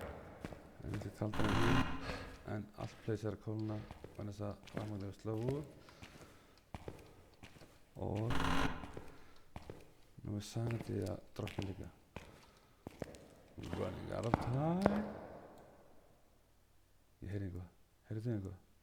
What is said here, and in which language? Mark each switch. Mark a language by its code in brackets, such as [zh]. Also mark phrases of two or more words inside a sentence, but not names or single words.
[is] En þetta kaldara en hér. En allt place er að kólna vegna þess að rafmagnið er sló út. Og nú er sanity að droppa líka. [en] Running out of time. [is] Ég heyri eitthvað. Heyrðu þið eitthvað?